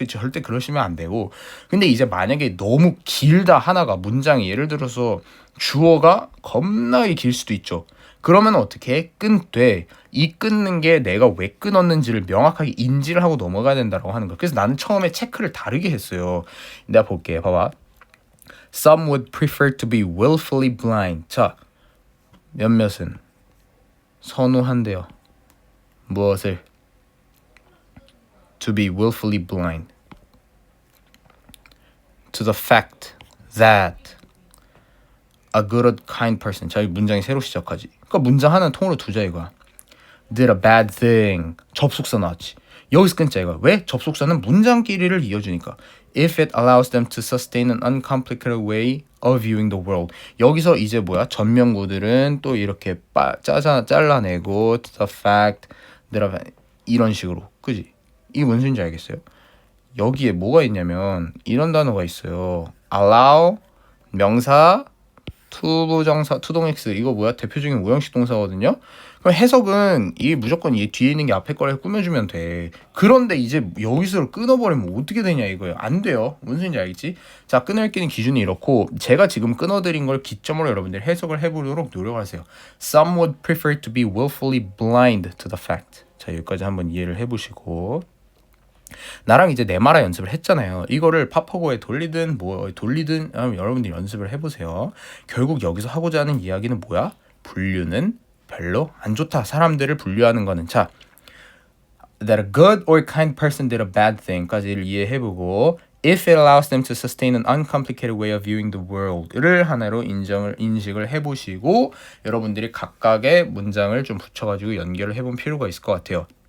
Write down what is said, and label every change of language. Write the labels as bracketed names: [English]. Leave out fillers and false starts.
[Korean] 절대 그러시면 안 되고. 근데 이제 만약에 너무 길다 하나가 문장이 예를 들어서 주어가 겁나게 길 수도 있죠. 그러면 어떻게 해? 끊되 이 끊는 게 내가 왜 끊었는지를 명확하게 인지를 하고 넘어가야 된다고 하는 거야. 그래서 나는 처음에 체크를 다르게 했어요. 내가 볼게. 봐봐. [English] Some would prefer to be willfully blind. [Korean] 자, 몇몇은 선호한대요. 무엇을? [English] To be willfully blind to the fact that a good kind person. [Korean] 자, 이 문장이 새로 시작하지. 그러니까 문장 하나는 통으로 두자 이거야. [English] Did a bad thing. [Korean] 접속사 나왔지. 여기서 끊자 이거야. 왜? 접속사는 문장끼리를 이어주니까. [English] If it allows them to sustain an uncomplicated way of viewing the world. [Korean] 여기서 이제 전명구들은 또 이렇게 잘라내고 [English] to the fact that [Korean] 이런 식으로. 그지? 이게 뭔 소리인지 알겠어요? 여기에 뭐가 있냐면 이런 단어가 있어요. allow 명사 투부정사 투동X 이거 대표적인 오형식 동사거든요. 그럼 해석은 이게 무조건 이 뒤에 있는 게 앞에 거를 꾸며주면 돼. 그런데 이제 여기서 끊어버리면 어떻게 되냐 이거예요. 안 돼요. 무슨 소리인지 알겠지? 자, 끊어읽기는 기준이 이렇고 제가 지금 끊어드린 걸 기점으로 여러분들 해석을 해보도록 노력하세요. [English] Some would prefer to be willfully blind to the fact. [Korean] 자, 여기까지 한번 이해를 해보시고 나랑 이제 네마라 연습을 했잖아요. 이거를 파파고에 돌리든 여러분들이 연습을 해보세요. 결국 여기서 하고자 하는 이야기는 뭐야? 분류는 별로 안 좋다. 사람들을 분류하는 거는 자, [English] that a good or kind person did a bad thing [Korean] 까지를 이해해보고 [English] if it allows them to sustain an uncomplicated way of viewing the world [Korean] 를 하나로 인식을 해보시고 여러분들이 각각의 문장을 좀 붙여가지고 연결을 해본 필요가 있을 것 같아요.